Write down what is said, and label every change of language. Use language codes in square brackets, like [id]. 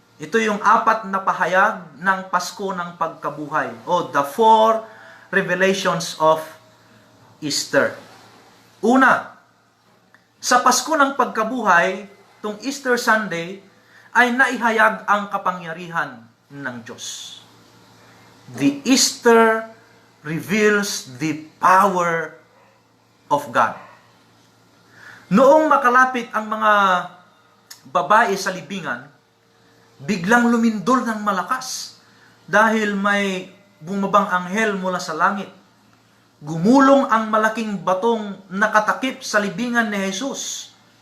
[tl] Ito yung apat na pahayag ng Pasko ng Pagkabuhay, o [en] the four revelations of Easter. [tl] Una, sa Pasko ng Pagkabuhay, tung Easter Sunday, ay naihayag ang kapangyarihan ng Diyos. [en] The Easter reveals the power of God. [tl] Noong makalapit ang mga babae sa libingan, biglang lumindol ng malakas dahil may bumabang anghel mula sa langit. Gumulong ang malaking batong nakatakip sa libingan ni Jesus.